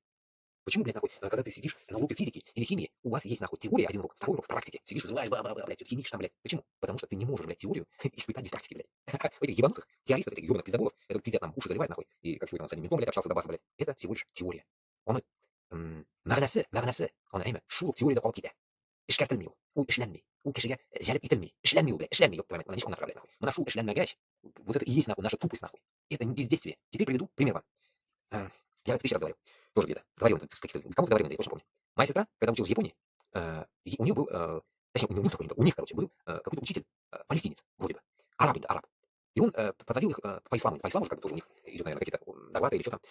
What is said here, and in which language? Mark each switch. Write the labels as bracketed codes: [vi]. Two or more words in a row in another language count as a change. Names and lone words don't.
[ru] Почему, блядь, нахуй, когда ты сидишь на уроке физики или химии, у вас есть, нахуй, теория один урок, второй урок практики. Сидишь, взываешь, блядь, что-то химичишь там, блядь. Почему? Потому что ты не можешь, блядь, теорию испытать без практики, блядь. Этих ебанутых теористов, этих ебаных пиздоболов, это пиздят нам уши заливает, нахуй. И как сегодня он с одним ментом, блядь, общался до баса, блядь. Это всего лишь теория. Он, [tt] мәгънәсе, аны әйме, шул ук теорияда калып китә. Эшкәртелми ул. Ул эшләнми. Ул кешегә җәлеп ителми. Эшләнми ул, блядь, эшләнми, [ru] ёб твою мать. [tt] Моны ничек аңлатырга, блядь, нахуй. Моны шул эшләнмәгәч, [ru] вот это и есть, нахуй, наша тупость, нахуй. Это не бездействие. Теперь приведу пример вам. Я это тысячу раз говорил. Тоже где-то. Говорил, кому-то говорил, я точно помню. Моя сестра, когда училась в Японии, у нее был, точнее, у них такой не был, у них, короче, был какой-то учитель, палестинец, вроде бы, араб. И он подводил их по исламу же, как бы тоже у них идет, наверное, какие-то догваты или что там.